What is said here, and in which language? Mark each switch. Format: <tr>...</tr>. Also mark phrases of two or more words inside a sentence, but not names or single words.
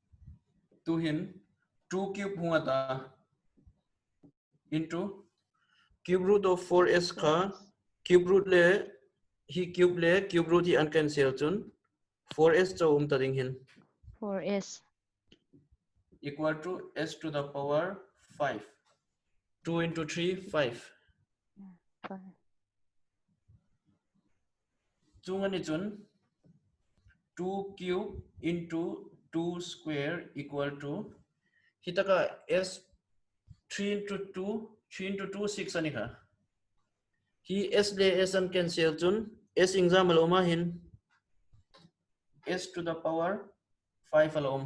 <lus>tu hin 2 cube hunga ta</lus> <en>into cube root of 4s</en> <lus>ka</lus> <en>cube root</en> <lus>le</lus> <en>cube root</en> <lus>hi uncancel chun 4s cho tading hin</lus> <en>4s equal to s to the power 5. 2 into 3 5. 5</en> <lus>Chungani chun</lus> <en>2 cube into 2 square equal to</en> <lus>hitaka s</lus> <en>3 into 2 6</en> <lus>ani ka hi s le s an cancel chun s example oma hin</lus> <en>s to the power 5</en> <lus>alom</lus>